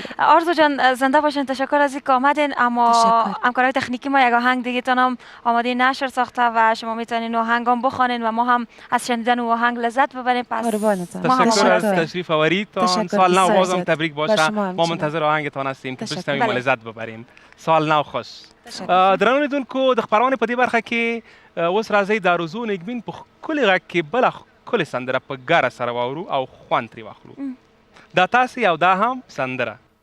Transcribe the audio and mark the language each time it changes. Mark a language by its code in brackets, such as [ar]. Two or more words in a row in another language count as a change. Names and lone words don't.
[fa] آرزو جان زنده باشین تشکر از اینکه آمدین اما همکارای تکنیکی ما یک آهنگ دیگه تانم آماده نشر ساخته و شما میتونین آهنگام بخوانین و ما هم از شنیدن اون آهنگ لذت ببریم. پس تشکر از تشریف آوریدتان. سال نو بازم تبریک باشه. ما منتظر آهنگتان هستیم که بشنویم و لذت ببریم. سال نو خوش. [ps] درنو لیدونکو د خبرونه په دې برخه کې اوس راځي د آرزو نیکبین په ښکلي غږ کې بله ښکلې سندره په ګاره سره واورو او خوند ترې واخلو. دا تاسې او دا هم سندره.